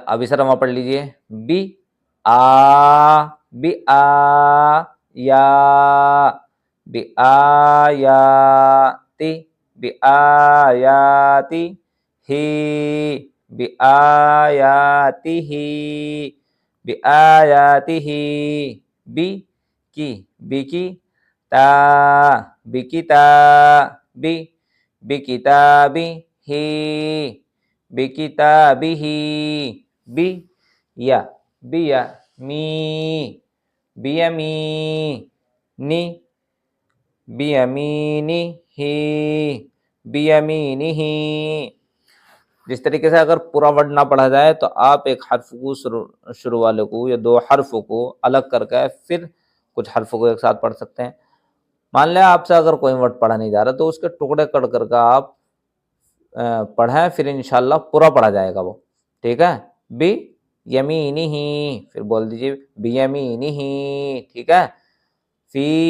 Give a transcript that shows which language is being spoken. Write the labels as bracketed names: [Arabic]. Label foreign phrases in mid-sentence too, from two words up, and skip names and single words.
[Urdu] اب اس طرح پڑھ لیجئے، [Arabic] بی آ، بی آ یا، بی آیاتی، بی آیاتی، ہی، بی آیاتہ، بی آیاتہ، بی کی، بی کی، تا، بی کتابی، بی کتابی، ہی، بی کتابہ، بی یا، بی یا، می، بیمینی، بیمینہ، بیمینہ۔ [Urdu] جس طریقے سے اگر پورا ورڈ نہ پڑھا جائے تو آپ ایک حرف کو شروع والے کو یا دو حرف کو الگ کر کے پھر کچھ حرف کو ایک ساتھ پڑھ سکتے ہیں۔ مان لیں آپ سے اگر کوئی ورڈ پڑھا نہیں جا رہا تو اس کے ٹکڑے کر کر کے آپ پڑھیں، پھر انشاءاللہ پورا پڑھا جائے گا وہ، ٹھیک ہے، [Arabic] بی یمینہ، [Urdu] پھر بول دیجیے [Arabic] بی یمینہ، [Urdu] ٹھیک ہے، فی